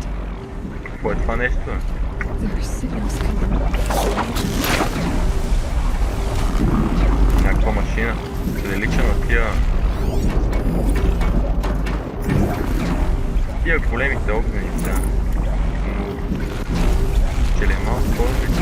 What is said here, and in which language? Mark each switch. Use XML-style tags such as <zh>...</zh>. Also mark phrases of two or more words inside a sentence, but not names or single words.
<bg>Какво е това нещо?</bg> <en>There are signals coming.</en> <bg>Някаква машина. Прилича на тия големите огненица. Че ли е малко по-различна?</bg>